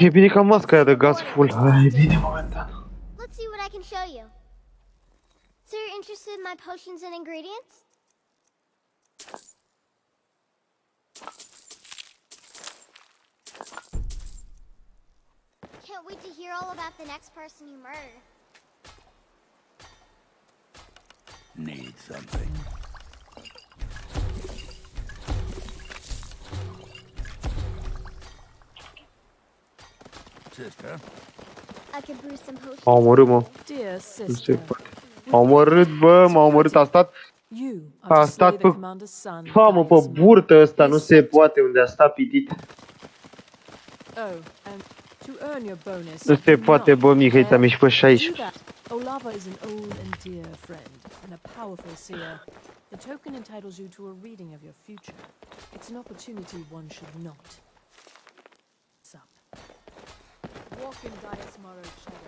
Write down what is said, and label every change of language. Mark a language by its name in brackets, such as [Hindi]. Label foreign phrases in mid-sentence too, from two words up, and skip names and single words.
[Romanian] E bine că am masca aia de gaz full. Aia e bine momentan. [English] Let's see what I can show you. So you're interested in my potions and ingredients? Can't wait to hear all about the next person you murder. Need something. Sister? I could brew some potions. [Romanian] M-a omorât, mă. [English] Dear [Romanian] Nu se [English] sister, [Romanian] poate. M-a omorât, bă, m-a omorât. [English] you are [Romanian] A [English] to slay [Romanian] stat [English] the [Romanian] pe... [English] commander's son. [Romanian] Famă, pe burtă ăsta, nu se poate unde a stat pitit. [English] Oh, and to earn your bonus. [Romanian] Nu se poate, bă, Mihai, ți-am ieșit pe 16. [English] Olava is an old and dear friend, and a powerful seer. The token entitles you to a reading of your future. It's an opportunity one should not. Sup. Walk in Gaia's morrowed shadow.